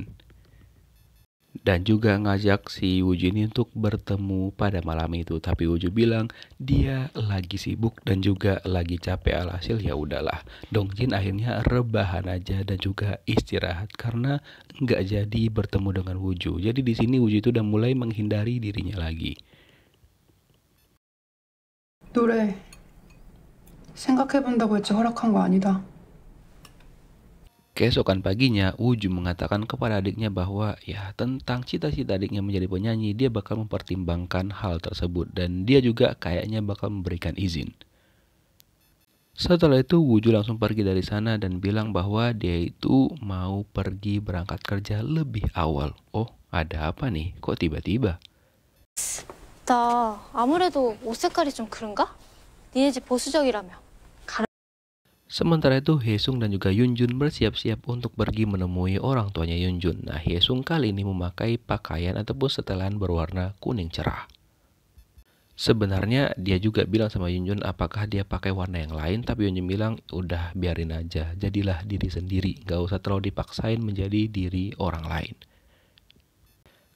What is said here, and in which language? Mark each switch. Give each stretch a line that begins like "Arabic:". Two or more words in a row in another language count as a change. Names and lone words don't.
Indonesian: Dan juga ngajak si Wooju ini untuk bertemu pada malam itu. Tapi Wooju bilang dia lagi sibuk dan juga lagi capek. Alhasil ya udahlah. Dongjin akhirnya rebahan aja dan juga istirahat karena nggak jadi bertemu dengan Wooju. Jadi di sini Wooju itu udah mulai menghindari dirinya lagi.
Korean: 노래 생각해본다고 했지 허락한 거 아니다.
Indonesian: Keesokan paginya, Wooju mengatakan kepada adiknya bahwa ya tentang cita-cita adiknya menjadi penyanyi, dia bakal mempertimbangkan hal tersebut dan dia juga kayaknya bakal memberikan izin. Setelah itu Wooju langsung pergi dari sana dan bilang bahwa dia itu mau pergi berangkat kerja lebih awal. Oh, ada apa nih? Kok tiba-tiba?
Korean: 나 아무래도 옷 색깔이 좀 그런가? 니네 집 보수적이라며.
Indonesian: Sementara itu Haesung dan juga Yoonjun bersiap-siap untuk pergi menemui orang tuanya Yoonjun. Nah Haesung kali ini memakai pakaian ataupun setelan berwarna kuning cerah. Sebenarnya dia juga bilang sama Yoonjun apakah dia pakai warna yang lain, tapi Yoonjun bilang udah biarin aja, jadilah diri sendiri, gak usah terlalu dipaksain menjadi diri orang lain.